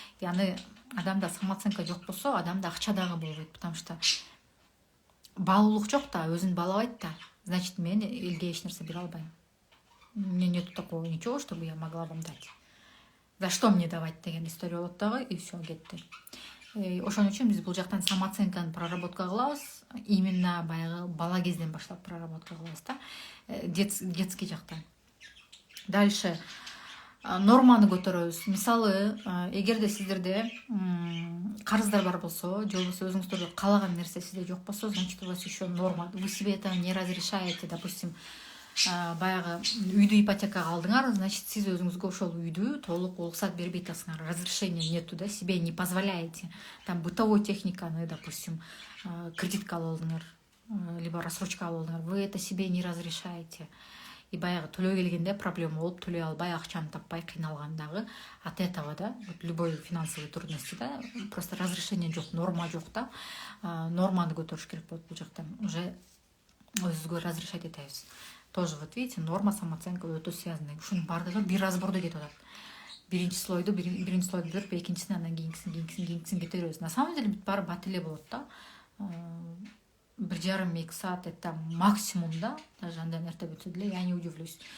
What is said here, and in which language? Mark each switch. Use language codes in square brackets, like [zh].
[ky] И аны адамда самооценка жок болсо, адамда акча дагы болбойт, [ru] потому что [ky] баалуулук жок да, өзүн баалабайт да, значит мен элге эч нерсе бере албайм. [ru] У меня нету такого ничего, чтобы я могла вам дать. За что мне давать [ky] деген история болот дагы, [ru] и все, кетти. [ky] Ошон үчүн биз бул жактан самооценканы проработка кылабыз, именно баягы бала кезден баштап проработка кылабыз да, детский жактан. Дальше норманы көтөрөбүз. Мисалы, эгерде сиздерде карыздар бар болсо, же болбосо өзүңүздөрдө каалаган нерсе сизде жок болсо, [ru] значит у вас еще норма. Вы себе это не разрешаете, [ky] допустим, баягы үйдү ипотекага алдыңар, значит сиз өзүңүзгө ошол үйдү толук уруксат бербей атасыңар, [ru] разрешение нету, да, себе не позволяете. [ky] Там бытовой техниканы, допустим, кредитка алып алдыңар, либо рассрочка алып алдыңар, [ru] вы это себе не разрешаете. [ky] И баягы төлөө келгенде проблема болуп, төлөй албай, акчаны таппай кыйналгандагы от этого, да, [ru] вот любой финансовый трудности, [ky] да, просто разрешение жок, норма жок да, норманы көтөрүш керек болот бул жактан, уже өзүбүзгө разрешать этебиз. [ru] Тоже вот видите, [ky] норма, самооценка өтө связаны. Ушунун баардыгы бир разбордо кетип атат. Биринчи слойду бүтүрүп, экинчисин, анан кийинкисин кете беребиз. На самом деле бүт баары бат эле болот да. 1,5-2 саат это максимум, да, даже андай нерсе бүтсө деле, [ru] я не удивлюсь.